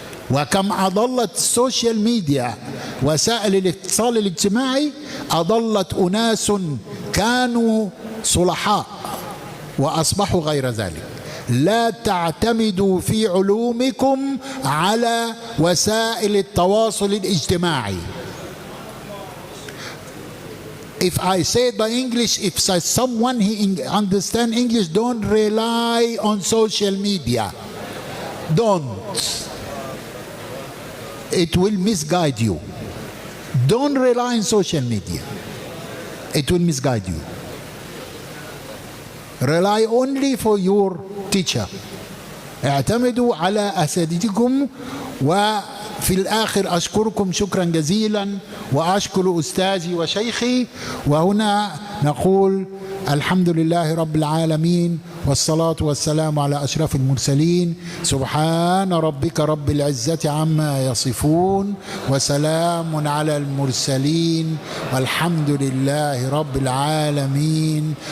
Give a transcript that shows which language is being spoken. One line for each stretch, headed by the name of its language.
Arabic: وكم أضلت السوشيال ميديا وسائل الاتصال الاجتماعي، أضلت أناس كانوا صلحاء وأصبحوا غير ذلك. لا تعتمدوا في علومكم على وسائل التواصل الاجتماعي.
English: If I say it by English, if someone he understand English, don't rely on social media. Don't. It will misguide you. Don't rely on social media. It will misguide you. Rely only for your teacher.
Arabic: اعتمدوا على أساتذتكم. وفي الآخر أشكركم شكرا جزيلا، وأشكر أستاذي وشيخي. وهنا نقول الحمد لله رب العالمين والصلاة والسلام على أشرف المرسلين. سبحان ربك رب العزة عما يصفون وسلام على المرسلين والحمد لله رب العالمين.